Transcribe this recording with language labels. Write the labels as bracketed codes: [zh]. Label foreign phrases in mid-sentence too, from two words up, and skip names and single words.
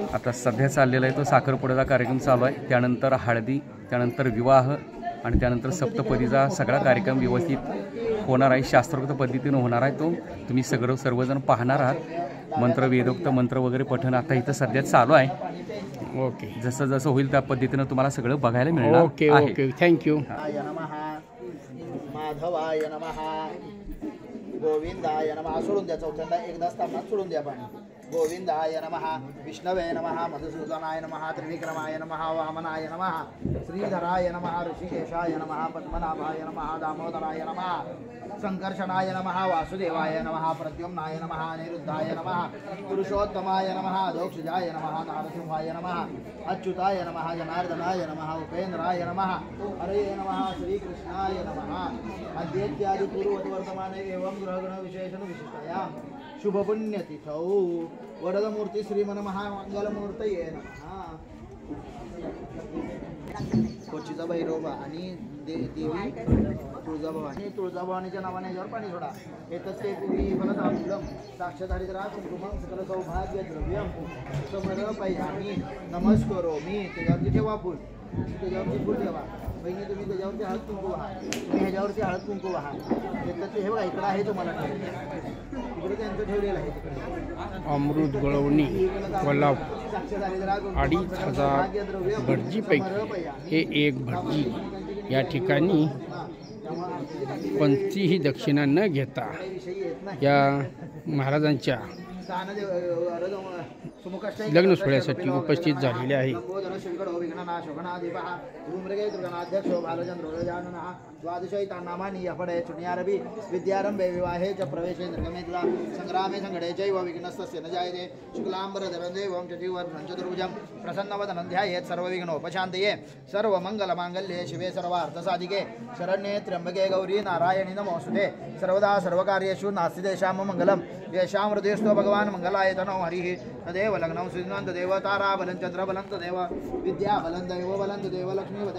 [mr] आता सध्या चाललेला आहे तो साखरपुड्याचा कार्यक्रम चालू आहे। त्यानंतर हळदी, त्यानंतर विवाह आणि त्यानंतर सप्तपदीचा सगळा कार्यक्रम व्यवस्थित होणार आहे। शास्त्रोक्त पद्धतीने होणार आहे। तो तुम्ही सर्वजण पाहणार आहात। मंत्र वेदोक्त मंत्र वगैरे पठण आता इथं सध्या चालू आहे। ओके, जसं जसं होईल त्या पद्धतीनं तुम्हाला सगळं बघायला मिळणार। [en] okay okay, thank you. [sa] माधवाय नमः, गोविंदाय नमः। [mr] सोडून द्या, चौथ्यांदा एकदा स्थानात सोडून द्या पाणी। [sa] गोविंदाय नमः, विष्णवे नमः, मधुसूदनाय नमः, त्रिविक्रमाय नमः, वामनाय नमः, श्रीधराय नमः, ऋषिकेशाय नमः, पद्मनाभाय नमः, दामोदराय नमः, संकर्षणाय नमः, वासुदेवाय नमः, प्रद्युम्नाय नमः, अनिरुद्धाय नमः, पुरुषोत्तमाय नमः, दोक्षजाय नमः, नारसिंहाय नमः, अच्युताय नमः, जनार्दनाय नमः, उपेन्द्राय नमः, हरे नमः, श्रीकृष्णाय नमः। अद्येत्यादि पूर्ववर्तमाने एवं ग्रहगण विशेषण विशिष्टया शुभपुण्यतिथौ वरदमूर्ती श्रीमन्महामंगलमूर्तये नमः। [mr] कोचीचा भैरोबा आणि देवी तुळजाभवानी, तुळजाभवानीच्या नावाने याच्यावर पाणी सोडा। [sa] येतच ते पूर्वी फलतांबूलम साक्षाधारित्रा कुंकुमं सकल सौभाग्य द्रव्यम समर्पयामि नमस्करोमि। [mr] त्याच्यावरती ठेवा फुल। त्याच्यावरती फुल ठेवा. बहिणी तुम्ही त्याच्यावरती हळद कुंकू वाहा. तुम्ही ह्याच्यावरती हळद कुंकू वाहा. ते हे बघा इकडं आहे तुम्हाला इकडे त्यांचं ठेवलेलं आहे तिकडे. अमृत गळवणी कोल्हापूर 2,500 भटजीपैकी हे एक भटजी या ठिकाणी कोणतीही दक्षिणा न घेता या महाराजांच्या लग्न सोहळ्यासाठी उपस्थित झालेले आहे. [sa] विद्यारंभे विवाहे च प्रवेशे निर्गमेतला संग्रामे संघडे चैव विघ्नस्तस्य न जायते शुक्लांबरधरं देवं च जीवनं चतुर्भुजं प्रसन्नवदनं ध्यायेत् सर्वविघ्नोपशान्तये सर्वमङ्गलमाङ्गल्ये शिवे सर्वार्थसाधिके शरण्ये त्र्यम्बके गौरी नारायणी नमोऽस्तुते सर्वदा सर्वकार्येषु नास्ति तेषां मङ्गलं येषां हृदयस्थो भगवान् मंगलायतनो हरिः तदेव लग्नं सुदिनं तदेव ताराबलं चन्द्रबलं तदेव विद्याबलं दैवबलं तदेव लक्ष्मीवदे.